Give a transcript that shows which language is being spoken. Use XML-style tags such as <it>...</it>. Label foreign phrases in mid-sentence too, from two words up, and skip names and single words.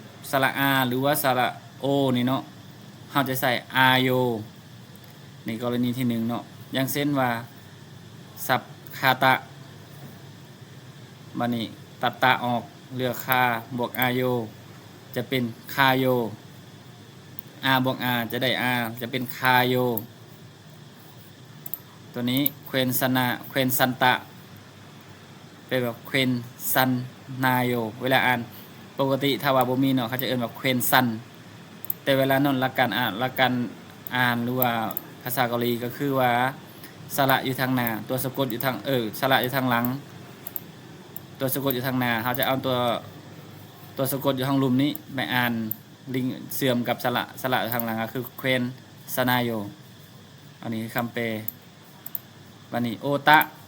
<lo>ສະລະ ອາ ຫຼື ວ່າ ສະລະ ໂອ ນີ້ເນາະ ເຮົາຈະໃສ່ ອາໂຍ ໃນກໍລະນີທີ ໜຶ່ງ ເນາະ ຢ່າງເຊັ່ນວ່າ ສັບຄາຕະ ບັດນີ້ ຕັດຕະອອກ ເຫຼືອ ຄາ ບວກ ອາໂຍ ຈະເປັນ ຄາໂຍ ອາ ບວກ ອາ ຈະໄດ້ ອາ ຈະເປັນ ຄາໂຍ ตัวนี้ เควนซະนา เควนซัນຕะ แปลว่า เควนซันนาโย เวລາອ່ານ ປົກກະຕິຖ້າວ່າບໍ່ມີເນາະ ເຂົາຈະເອີ້ນວ່າ ເຄວນຊັນ ແຕ່ເວລານັ້ນ ຫຼັກການອ່ານ ຫຼັກການອ່ານ ຫຼື ວ່າພາສາເກົາຫຼີ ກໍຄືວ່າ ສະຫຼະຢູ່ທາງໜ້າ ຕົວສະກົດຢູ່ທາງ ເອີ ສະຫຼະຢູ່ທາງຫຼັງ ຕົວສະກົດຢູ່ທາງໜ້າ ເຮົາຈະເອົາຕົວ ຕົວສະກົດຢູ່ທາງລຸ່ມນີ້ ໄປອ່ານ ລິງ ເຊື່ອມກັບສະຫຼະ ສະຫຼະຢູ່ທາງຫຼັງ ກໍຄື ເຄວນຊະນາໂຍ ອັນນີ້ຄືຄຳແປ ບັດນີ້ ໂອຕະ</lo>